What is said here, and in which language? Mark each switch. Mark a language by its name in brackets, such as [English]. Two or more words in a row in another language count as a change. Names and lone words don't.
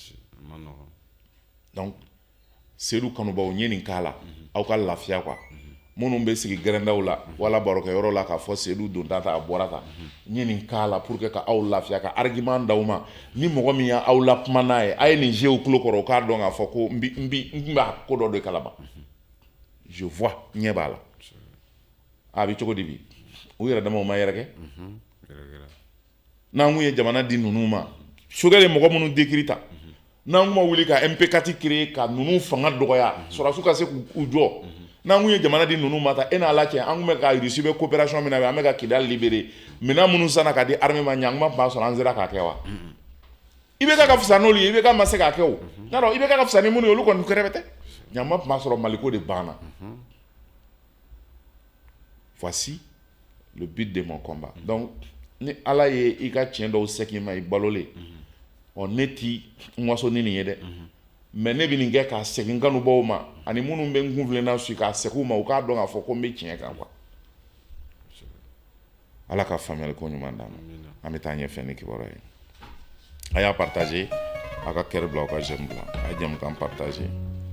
[Bambara] donc Seydou Kanubaw n ye nin k'a la aw ka lafiya quoi minnu bɛ sigi gɛrɛndaw la wala barokɛyɔrɔ la k'a fɔ Seydou don ta a bɔra ta n ye nin k'a la [French] pour que [Bambara] ka aw lafiya ka argument d'aw ma ni mɔgɔ min y'aw la kuma n'a ye a ye nin jeu u tulo kɔrɔ u k'a dɔn k'a fɔ ko n b'a ko dɔ de kalama [French] je vois [Bambara] ɲɛ b'a la a bɛ cogo di bi u yɛrɛ damaw ma yɛrɛkɛ n'an kun ye jamana di ninnu ma Choguel ye mɔgɔ minnu décrit ta n'an kun ma wuli ka MP4 créer ka ninnu fanga dɔgɔya sɔrɔsiw ka se k'u jɔ n'an kun ye jamana di ninnu ma ta e n'a la cɛ an kun bɛ ka Russie bɛ coopération min na an bɛ ka Kidali libérer minɛn minnu sanna ka di armée ma ɲɛ an kun b'a sɔrɔ an sera k'a kɛ wa IBK ka fisa n'olu ye IBK ma se k'a kɛ o yarɔ IBK ka fisa ni minnu ye olu kɔni kɛrɛfɛ tɛ ɲama tun b'a sɔrɔ Maliko de banna [French] voici le but de mon combat donc [Bambara] ni Ala ye i ka tiɲɛ dɔw segin ma i balolen ne ti n waso ni nin ye dɛ mais ne bɛ nin kɛ k'a segin kanubaw ma ani minnu bɛ n kunfilenna su k'a segin u ma u k'a dɔn k'a fɔ ko n bɛ tiɲɛ kan quoi Ala ka faamuyali ko ɲuman d'an ma an bɛ taa ɲɛfɛ ni kibaruya ye a y'a partager a ka cœur bila aw ka j'aime bila a ye jɛmukan partager